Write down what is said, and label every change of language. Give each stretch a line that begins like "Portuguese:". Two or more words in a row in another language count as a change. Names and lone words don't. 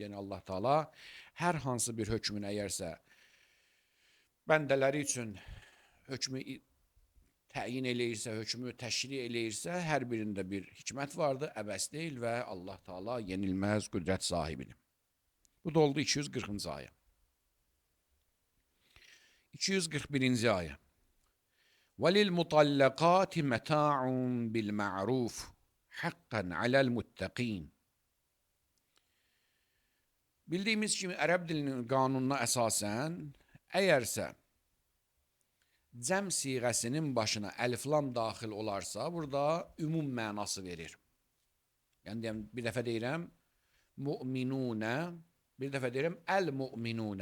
Azerbaijani: Yəni Allah Taala hər hansı bir hökmün əgərsə bəndələri üçün hökmü təyin eləyirsə, hökmü təşri eləyirsə, hər birində bir hikmət vardır, əbəs deyil və Allah Taala yenilməz qüdrət sahibidir. Bu da oldu 240-cı ayə. 241-ci ayə.
Arabic: وَلِلْمُطَلَّقَاتِ مَتَاعٌ بِالْمَعْرُوفِ حَقًّا عَلَى الْمُتَّقِينَ.
Azerbaijani: Bildiyimiz kimi ərəb dilinin qanununa əsasən, əgərsə cəm siğəsinin başına əliflam daxil olarsa, burada ümum mənası verir. Yəni bir dəfə deyirəm, mu'minunə, bir dəfə deyirəm, əl-mu'minunə.